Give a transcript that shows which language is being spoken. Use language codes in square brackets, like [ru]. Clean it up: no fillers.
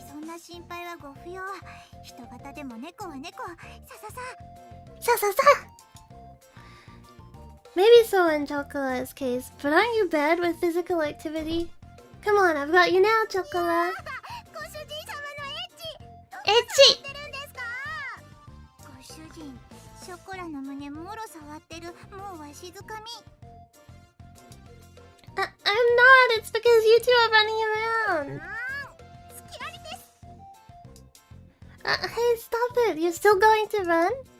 [ja] そんな心配はご不要。人型でも猫は猫。さささ。さささ。 [en] Maybe so in Chocolate's case, but aren't you bad with physical activity? Come on, I've got you now, Chocolate. [ja] ご主人様のエッチ。エッチ。どうなってるんですか？ご主人、ショコラの胸もろ触ってる。もうわしづかみ。 [en] I'm not. It's because you two are running around. [ja] 好きありです。 [en] Hey, stop it. You're still going to run?